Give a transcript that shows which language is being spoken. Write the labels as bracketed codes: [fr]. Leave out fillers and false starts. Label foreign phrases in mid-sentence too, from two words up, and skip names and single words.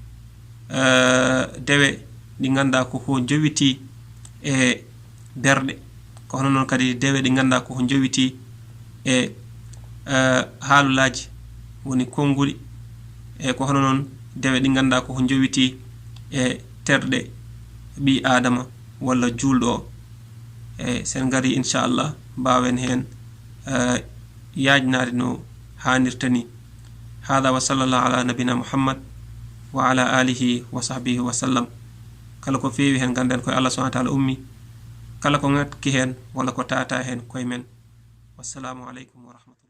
[ff] dewe ɗi ganda koko jowiti e berɗe ko hono noon kadi dewe ɗi ganda koko jowiti e haalulaji woni konnguli e ko hono noon dewe ɗi ganda koko jowiti e terɗe ɓi adama walla julɗo o e sen gari inchallah mbawen hen yajnade no hanirtani hada [ar] وصلى الله على نبينا محمد وعلى آله وصحبه وسلم [ff] kala ko feewi hen ganden koye Allah [ar] سبحانه وتعالى [ff] ummi kala ko ngakki hen walla ko tata hen koye men [ar] والسلام عليكم ورحمة الله